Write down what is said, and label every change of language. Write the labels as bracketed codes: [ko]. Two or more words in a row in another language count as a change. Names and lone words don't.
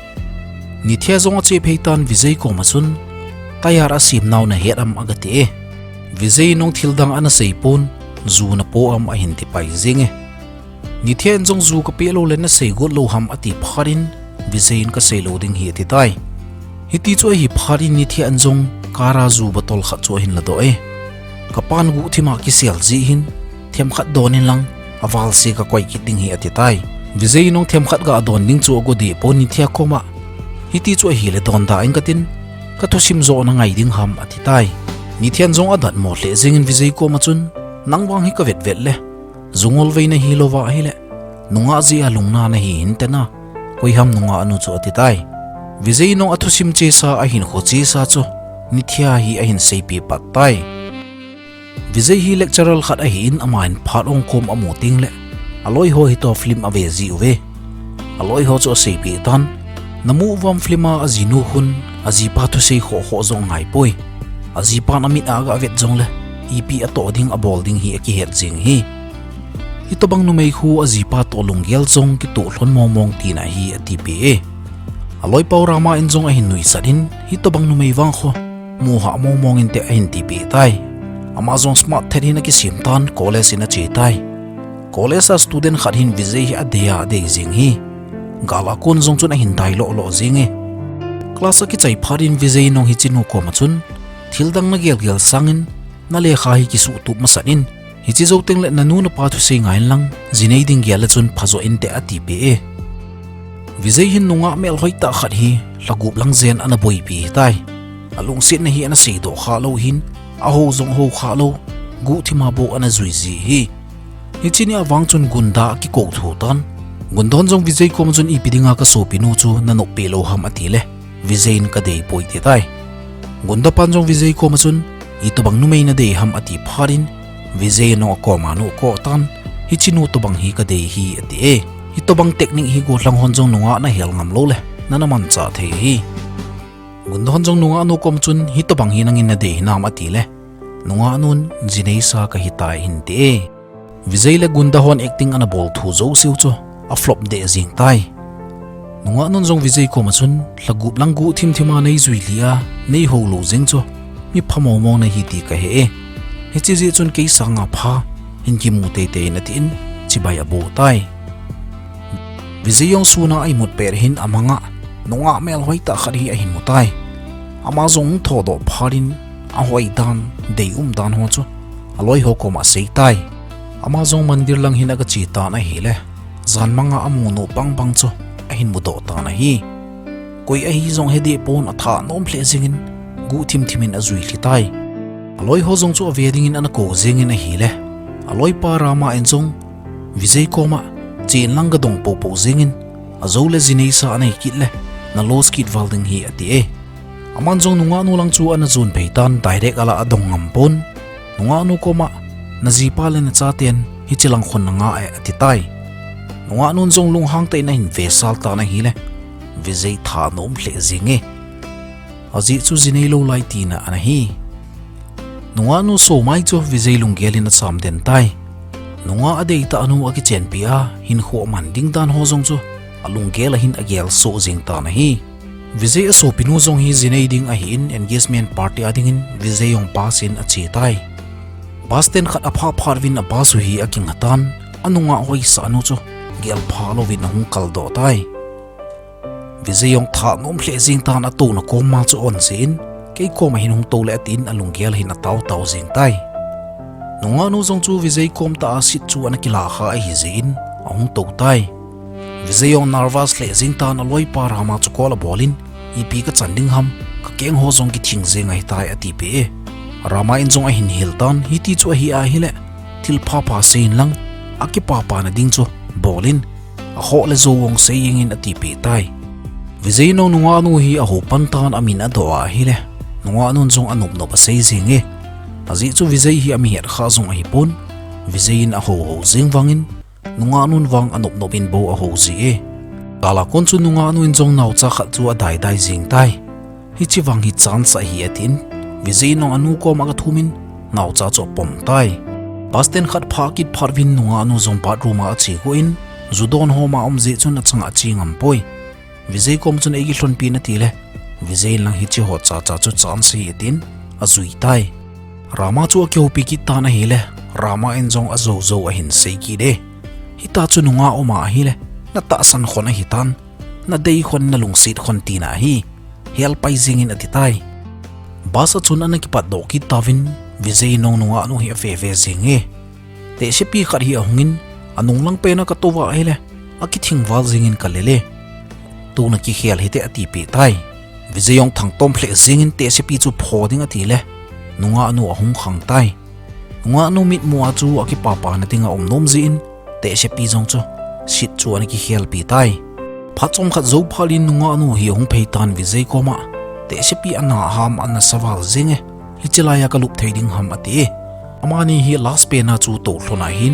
[tcz] ni thia zong che pheitan vijay ko ma chun tayar asim naw na heram agati vijay nong thildang ana sei pon zu na po am a hin ti pai zinge ni thian zong zu ka pe lo le na sei got lo ham ati pharin vijay ka sei lo ding hi ti tai hiti chu hi pharin ni thian zong kara zu botol kha chu hin la do kapan gu thima ki sel ji hin them khat donin lang awal se ka koi ki ding hi ati tai vijay nong them khat ga don ding chu go di pon ni thia khoma hiti chu hi le don da eng katin ka thusim zo na ngai ding ham ati tai ni thian zong adat mo le zingin vijay ko ma chun nangwang hi ka vet vet le zungol veina hi lova hi le nunga ji alungna na hi hin tena koi ham nunga anu chu ati tai vijay nong athusim che sa a hin kho che sa chu ni thia hi a hin sei pi pat tai vijay hi lecturer khat a hin amain phat ong khom amu ting le aloi ho hi to film ave ji uve aloi ho chu sei pi tan namu vam filma azinu hun azipa thu sei kho kho zong ngai poi azipa na mit aga vet zong le ipi ato ding a bolding hi ki het jing hi hitobang numei khu azipa to lunggel zong ki to hlon momong ti na hi ati pe aloi paurama in zong a hin nui sadin hitobang numei wang kho mu ha momong in te a hin ti pe tai amazon smart therin ki simtan college in a che tai college a student kharin vijay hi adeya de jing hi gala kon zong chun a hin dai lo lo jinge class ki chai pharin vijay nong hi chinu ko ma chun thildang na gel gel sangin na le kha hi ki su tup masanin hi chi zo teng le nanu na pa thu sei ngai lang zinei ding gel chun phazo in te ati pe vijay hin nunga mel hoi ta khat hi lagup lang zen ana boi pi tai alung sit na hi ana sei do kha lo hin a ho zong ho kha lo gu thima bo ana zui ji hi hi chini awang chun gunda ki ko thu tan gundon zong vijay kom chun ipidinga ka so pinu chu nanok pe lo ham ati le vijay ka dei poi te tai gunda pan zong vijay kom chun itobang numei na dei ham ati pharin vijay no ko manu ko tan hi chinu tobang hi ka dei hi ati hitobang technique hi go lang hon jong nunga na hel ngam lo le nanaman cha the hi gundon jong nunga no kom chun hitobang hi nangin na dei nam ati le nunga nun jinei sa ka hitai hin te vijay le gunda hon acting ana bol thu zo siu chu a flop de jing tai nunga nun jong vijay ko ma chun lagup langu thim thima nei zui lia nei ho lo jing chu mi phamo mo na hi ti ka he he chi ji chun ke sanga pha hin ki mu te te na tin chi bai abo tai vijay yong suna ai mut per hin amanga nunga mel hoi ta khari a hin mu tai ama zong tho do pharin a hoi dan dei dan ho chu aloi ho ko ma sei tai ama zong mandir lang hin aga chi ta na hi le zan manga amu no pang pang chu a hin mu do ta na hi koi a hi zong he de pon a tha nom hle zingin gu thim thimin a zui hli tai aloi ho zong chu veding in an ko zingin a hi le aloi pa rama en zong vijay ko ma chin lang ga dong po po zingin a zo le zinei sa anai kit le na los kit walding hi ati aman zong nunga nu lang chu an zun peitan direct ala adong ngam pon nunga nu ko ma na zipa le na cha ten hi chilang khon nga ati tai nunga nun zong lung hang te na hin ve sal ta na hi le vijay tha nom hle zinge aji chu zinei lo lai ti na ana hi nunga nu so mai chu vijay lung gelin na sam den tai nunga adei ta anu aki chen pia hin kho man ding dan ho zong chu alung gel hin agel so jing ta na hi vijay so pinu zong hi zinei ding a hin [en] engagement party [tcz] ading in vijay yong pasin a chi tai basten khat apha pharwin a basu hi aking hatan anunga hoi sa anu chu gel pha lo win hung kal do tai vijay yong tha nom hle jing ta na to na ko ma chu on sin ke ko ma hin hung to le tin alung gel hin a taw taw jing tai nunga nu zong chu vijay kom ta sit chu an kila kha a hi zin ahung to tai vijay yong nervous le jing ta na loi par hama chu kola bolin ipi ka chanding ham ka keng ho zong ki thing ze ngai tai ati pe rama in zong a hin hiltan hi ti chu hi a hi le thil pha sein lang aki pa na ding chu bolin a ho le zo wong se yingin ati pe tai vizei no nunga nu hi a ho pantan amin a do a hi le nunga nun zong anup no ba sei zinge azi chu vizei hi ami het kha zong a hi pon vizei in a ho zing wangin nunga nun wang anup no bin bo a ho zi e kala kon chu nunga nu in zong nau cha khat chu a dai zing tai hi chi wang hi chance hi atin vizei no anu ko ma ka thumin nau cha cho pom tai pasten khat pha kit pharwin nunga nu zong pat ruma a chi ko in zudon ho ma omze chun a changa chi ngam poi vizei kom chun egi hlon pi na ti le vizei lang hi chi ho cha chu chance hi atin a zui tai rama chu kyo pi ki ta na hi le rama en zong a zo a hin sei ki de hi ta chu nunga oma hi le na ta san khona hi tan na dei khon na lungsit khon ti na hi hel pai zingin ati tai basa chun ana ki pat do ki tawin vizei nong nunga anu hi ve zinge te se pi khar hi ahungin anung lang pe na ka towa hi le aki thingwal zingin ka lele tu na ki khel hi te ati pe tai vizei yong thang tom phle zingin te se pi chu phoding ati le nunga anu ahung khang tai nunga anu mit mua chu aki pa na tinga omnom zin te se pi jong chu sit chu ani ki khel pi tai phachom khat zo phalin nunga anu hi hung pheitan vizei koma te se pi ana ham ana sawal zinge hi chilaya ka lup theiding ham ati amani hi last pe na chu to hlona hin